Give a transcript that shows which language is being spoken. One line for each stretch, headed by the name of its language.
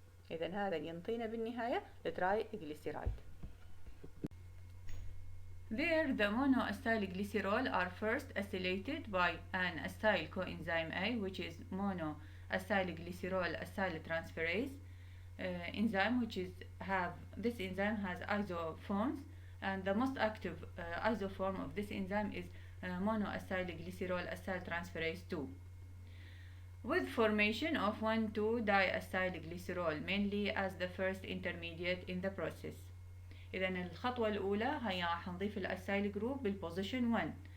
Arabic: إذا هذا ينطينا بالنهاية الترايغليسيرايد.
English: There, the monoacylglycerol are first acylated by an acyl coenzyme A, which is monoacylglycerol acyltransferase enzyme, this enzyme has isoforms, and the most active isoform of this enzyme is monoacylglycerol acyltransferase 2, with formation of 1,2-diacylglycerol mainly as the first intermediate in the process.
Arabic: إذا الخطوة الأولى هي راح نضيف الأسايل جروب بالبوزيشن 1.